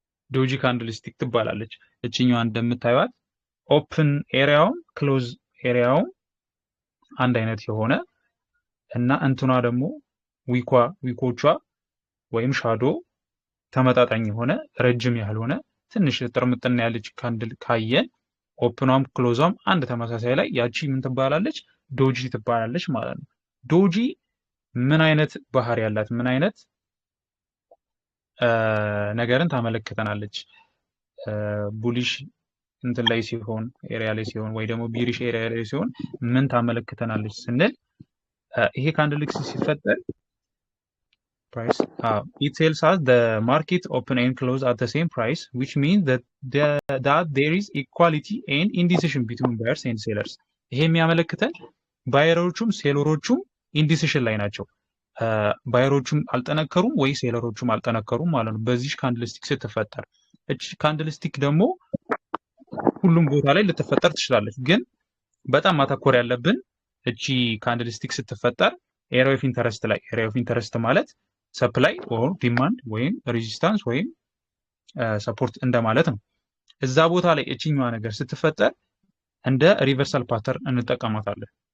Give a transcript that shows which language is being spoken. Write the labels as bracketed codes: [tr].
[am] ዶጂ ካንድልስቲክ ትባላለች። እቺኛዋ እንደምታዩት ኦፕን ኤሪያው ክሎዝ ኤሪያው አንድ አይነት የሆነ እና እንትኗ ደግሞ ዊኮቿ ወይም ሻዶ ተመጣጣኝ የሆነ ረጅም ያልሆነ ትንሽ ጥርምጥና ያለች ካንድል ካየን ኦፕኗም ክሎዟም አንድ ተመሳሳይ ላይ ያቺ ምን ትባላለች? ዶጂ ትባላለች ማለት ነው። ዶጂ ምን አይነት ባህሪ ያላት ምን አይነት ነገርን ታመለክተናለች? ቡሊሽ እንትን ላይ ሲሆን ኤሪያ ላይ ሲሆን ወይ ደግሞ ቢሪሽ ኤሪያ ላይ ሲሆን ምን ታመለክተናለች ስንል ይሄ ካንድልክስ ሲፈጠር [en] price it tells us the market open and close at the same price, which means that there is equality and indecision between buyers and sellers. [am] ይሄ የሚያመለክተን ባየሮቹም ሴለሮቹም ኢንዲሲሽን ላይ ናቸው። ባየሮቹም አልጠነከሩም ወይ ሴለሮቹም አልጠነከሩም ማለት ነው በዚህ ካንድልስቲክ ስትፈጠር። እቺ ካንድልስቲክ ደግሞ ሁሉም ቦታ ላይ ልትፈጠር ትችላለች፣ ግን በጣም ማተኮር ያለብን እቺ ካንድልስቲክ ስትፈጠር ኤሪያ ኦፍ ኢንተረስት ላይ። ኤሪያ ኦፍ ኢንተረስት ማለት ሰፕላይ ኦር ዲማንድ ወይም ሬዚስታንስ ወይም ሰፖርት እንደማለት ነው። እዛ ቦታ ላይ እቺኛዋ ነገር ስትፈጠር እንደ ሪቨርሳል ፓተርን እንጠቀማታለን።